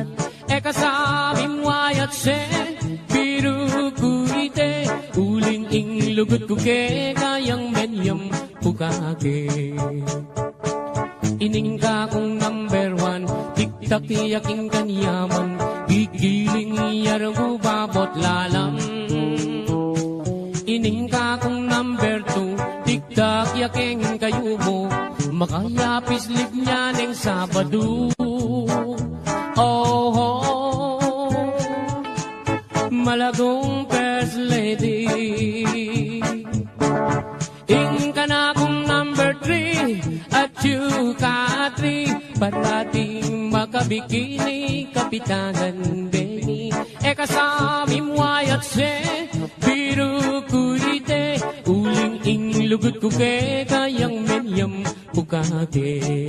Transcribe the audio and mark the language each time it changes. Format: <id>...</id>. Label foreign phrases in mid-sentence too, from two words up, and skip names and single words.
<pam>Kasabing wayat se, biru kuite, uling ing lugut ko ke, kayang menyam pukake. Ining ka kong</pam> <en>number one,</en> <pam>tiktak yaking kanyaman, gigiling yarang babot lalam. Ining ka kong</pam> <en>number two,</en> <pam>tiktak yaking kayo mo, makayapis lig niya ng Sabado. Oh, malagong</pam> <en>first lady.</en> <pam>Ing ka na kong</pam> <en>number three,</en> <pam>at you ka three, parating makabikini, kapitanan Benny. Kasabing wayat se, biru kuite, uling ing lugod ko ke kayang menyam pukake.</pam>